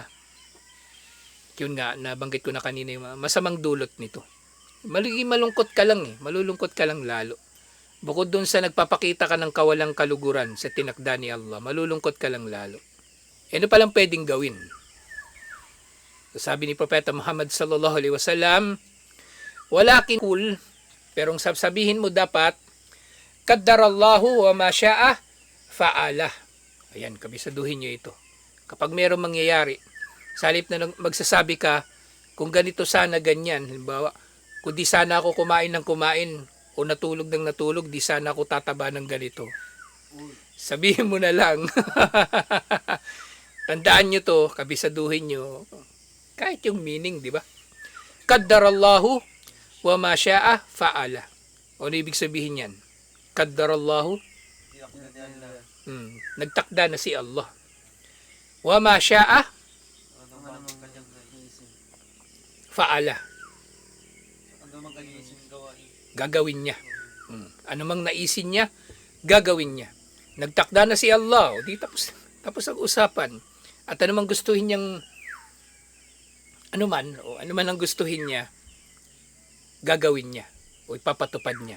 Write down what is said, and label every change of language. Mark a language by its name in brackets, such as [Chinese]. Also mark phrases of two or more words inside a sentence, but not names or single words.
[Filipino] Yun nga, nabanggit ko na kanina yung masamang dulot nito. Malungkot ka lang malulungkot ka lang lalo. Bukod dun sa nagpapakita ka ng kawalang kaluguran sa tinakda ni Allah, malulungkot ka lang lalo. Ano palang pwedeng gawin? Sabi ni Propeta Muhammad [Arabic] صلى الله عليه وسلم, ولكن قل, [Filipino] pero ang sabihin mo dapat, [Arabic] قدر الله وما شاء فعل. [Filipino] Ayan, kabisaduhin nyo ito. Kapag mayroong mangyayari, sa halip na magsasabi ka, kung ganito sana ganyan, halimbawa, kung di sana ako kumain ng kumain, o natulog ng natulog, di sana ako tataba ng ganito. Sabihin mo na lang. Tandaan nyo to, kabisaduhin nyo. Kahit yung meaning, di ba? [Arabic] قدر الله وما شاء فعل. [Filipino] Ano ibig sabihin yan? Qaddarallahu, nagtakda na si Allah. [Arabic] وما شاء فعل. [Filipino] Gagawin niya. Ano mang naisin niya, gagawin niya. Nagtakda na si Allah. O di tapos ang usapan. At ano mang gustuhin niyang ano man ang gustuhin niya, gagawin niya o ipapatupad niya.